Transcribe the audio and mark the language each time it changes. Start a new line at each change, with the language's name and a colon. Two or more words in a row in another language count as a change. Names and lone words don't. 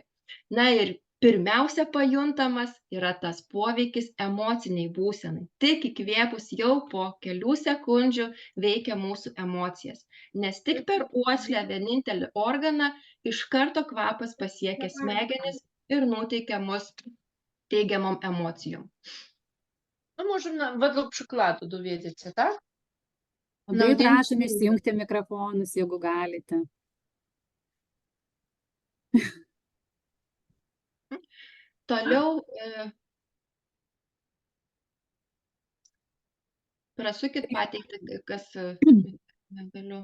Lithuanian: Na ir pirmiausia pajuntamas yra tas poveikis emociniai būsenai. Tik įkvėpus jau po kelių sekundžių veikia mūsų emocijas. Nes tik per uoslę, vienintelį organą, iš karto kvapas pasiekia smegenis ir nuteikia mus teigiamom emocijom.
Polish: No może według przykładu dowiedzieć się, tak?
Lithuanian: Labai prašom išsijungti mikrofonus, jeigu galite. Toliau prasukit pateikti, kas negaliu.